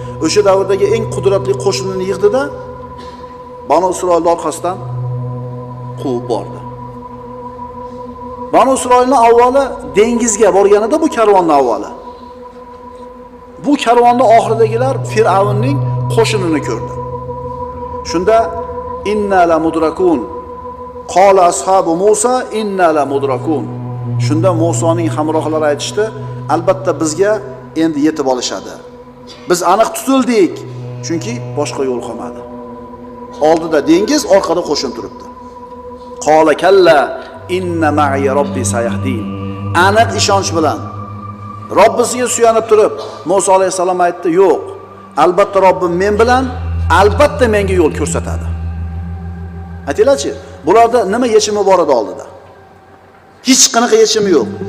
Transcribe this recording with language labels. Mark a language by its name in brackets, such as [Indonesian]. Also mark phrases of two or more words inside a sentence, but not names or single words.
[Uzbek] O'sha davrdagi eng qudratli qo'shinini yig'di-da, Banu Isroilni orqasidan quvib bordi. Banu Isroilni avvali dengizga borganida bu karvonni avvali. Bu karvonni oxiridagilar Fir'avnning qo'shinini ko'rdi. [Arabic] Shunda "إنا لمدركون. قال أصحاب موسى إنا لمدركون." [Uzbek] Shunda Musoning hamrohlari aytishdi, "Albatta bizga endi yetib olishadi. Biz aniq tutildik, chunki boshqa yo'l qolmadi." Oldida dengiz, orqada qo'shin turibdi. [Arabic] "قال كلا إن معي ربي سيهدين." [Uzbek] Aniq ishonch bilan Robbisiga suyanib turib, Musa alayhissalom aytdi, "Yo'q, albatta Robbim men bilan, albatta menga yo'l ko'rsatadi." Aytinglarchi, bularda nima yechimi bor edi oldida? Hech qanaqa yechimi yo'q.